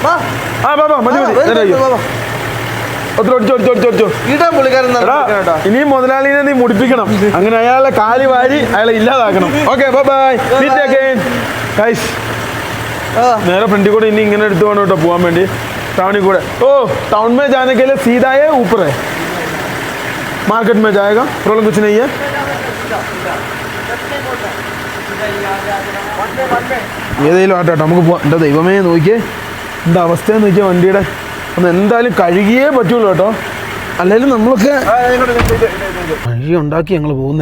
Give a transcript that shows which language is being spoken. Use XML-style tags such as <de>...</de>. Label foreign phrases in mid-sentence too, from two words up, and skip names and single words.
<ml>ഇനിയും മുതലാളിനെ നീ മുടിപ്പിക്കണം, അങ്ങനെ അയാളെ കാലി വാരി അയാളെ ഇല്ലാതാക്കണം.</ml> <en>Okay, bye.</en> <ml>നേരെ ഫ്രണ്ടിൽ കൂടെ ഇനി ഇങ്ങനെ എടുത്തു വേണം കേട്ടോ പോകാൻ വേണ്ടി, ടൗണിൽ കൂടെ. ഓ,</ml> <hi>टाउन में जाने के लिए सीधा है, ऊपर है, मार्केट में जाएगा, प्रॉब्लम कुछ नहीं है.</hi> <ml>ഏതെങ്കിലും ആട്ടോ നമുക്ക് പോവാം. എൻ്റെ ദൈവമേ, നോക്കിയേ എന്താ അവസ്ഥയെന്ന് നോക്കിയാൽ വണ്ടിയുടെ. ഒന്ന് എന്തായാലും കഴുകിയേ പറ്റുള്ളൂ കേട്ടോ, അല്ലെങ്കിൽ നമ്മളൊക്കെ കഴുകി ഉണ്ടാക്കി ഞങ്ങൾ പോകുന്നേ.</ml>